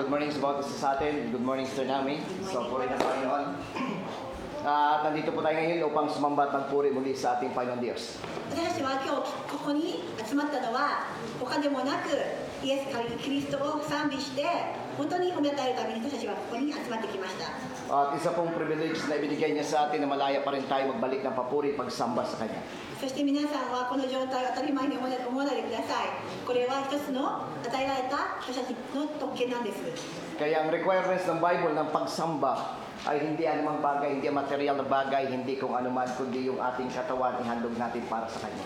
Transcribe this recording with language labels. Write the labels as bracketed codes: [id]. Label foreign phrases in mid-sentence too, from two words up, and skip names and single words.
[en] Good morning [tl] sa bawat isa sa atin. [en] Good morning, Sister Nami. [tl] So, puri ng Panginoon. At nandito po tayo ngayon upang sumamba at magpuri muli sa ating Panginoon Diyos. す。 [ja] 私たちは今日ここに集まったのは他でもなくイエス・キリストを賛美して本当に褒めたえるために私たちはここに集まってきました。 [tl] At isa pong privilege na ibinigay niya sa atin na malaya pa rin tayo magbalik ng papuri pagsamba sa Kanya. [ja] そして皆さんはこの状態を当たり前に思わないでください。これは一つの与えられた私たちの特権なんです。 [tl] Kaya ang requirements ng Bible ng pagsamba ay hindi anumang bagay, hindi material na bagay, hindi kung anuman, kundi yung ating katawan ihandog natin para sa Kanya.